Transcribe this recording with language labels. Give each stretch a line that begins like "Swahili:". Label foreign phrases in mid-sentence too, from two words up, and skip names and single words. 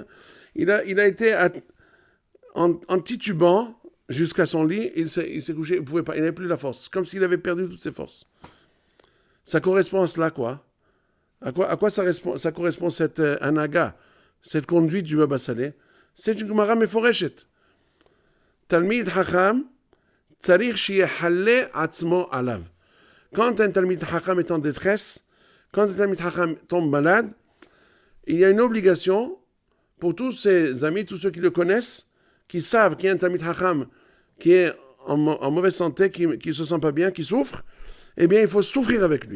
French: Il a été en titubant jusqu'à son lit, il s'est couché, il pouvait pas, il n'avait plus la force, comme s'il avait perdu toutes ses forces. Ça correspond à cela, quoi. À quoi ça correspond cette anaga, cette conduite du Baba Saleh? C'est une
Hebrew: גמרא מפורשת. תלמיד חכם צריך שיחלה עצמו עליו.
French: Quand un
Hebrew: תלמיד חכם
French: est en détresse, quand un
Hebrew: תלמיד חכם
French: tombe malade, il y a une obligation pour tous ses amis, tous ceux qui le connaissent, qui savent qu'il y a un
Hebrew: תלמיד חכם
French: qui est en mauvaise santé, qui ne se sent pas bien, qui souffre, eh bien, il faut souffrir avec lui.